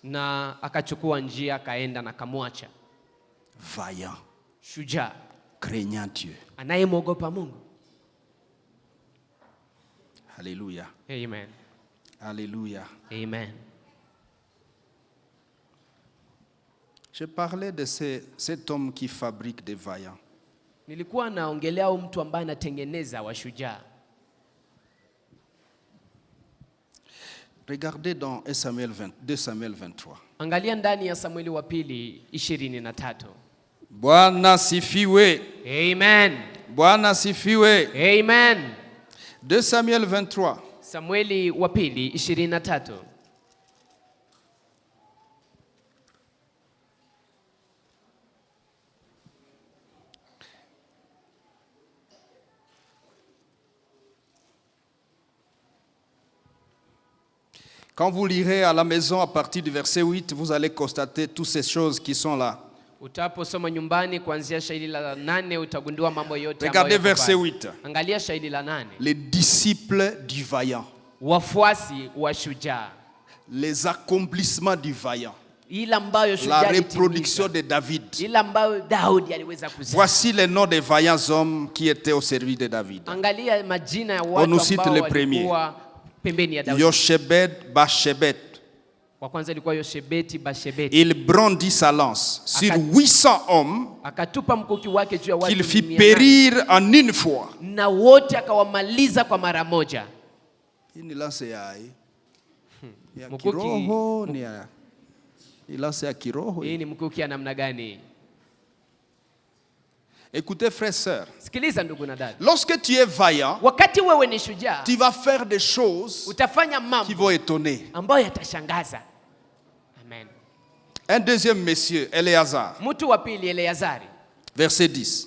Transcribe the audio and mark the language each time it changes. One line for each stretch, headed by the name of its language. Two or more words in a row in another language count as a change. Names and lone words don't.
French: Vaillant, craignant Dieu. Alléluia. Amen. Alléluia. Amen. Je parlais de cet homme qui fabrique des vaillants.
Swahili: Nilikuwa naongelea mtu ambaye anatengeneza washujaa.
French: Regardez dans 2 Samuel 23.
Swahili: Angalia ndani ya Samueli wa pili 23. Bwana sifiwe. Amen. Bwana sifiwe. Amen.
French: 2 Samuel 23.
Swahili: Samueli wa pili 23.
French: Quand vous lirez à la maison à partir du verset 8, vous allez constater toutes ces choses qui sont là.
Swahili: Utaposoma nyumbani kuanzia shairi la 8 utagundua mambo yote.
French: Regardez verset 8.
Swahili: Angalia shairi la 8.
French: Les disciples du vaillant.
Swahili: Wafuasi wa shujaa.
French: Les accomplissements du vaillant. La reproduction de David. Voici les noms des vaillants hommes qui étaient au service de David. On nous cite les premiers. Yoshebed, Bashebet. Il brandit sa lance sur 800 hommes qu'il fit périr en une fois. Une lance
Swahili: ya kiroho ni ya lance ya kiroho. Hii ni mkuki ya namna gani?
French: Écoutez frères et sœurs, lorsque tu es vaillant, tu vas faire des choses qui vont étonner. Amen. Un deuxième monsieur, Éléazar, verset 10.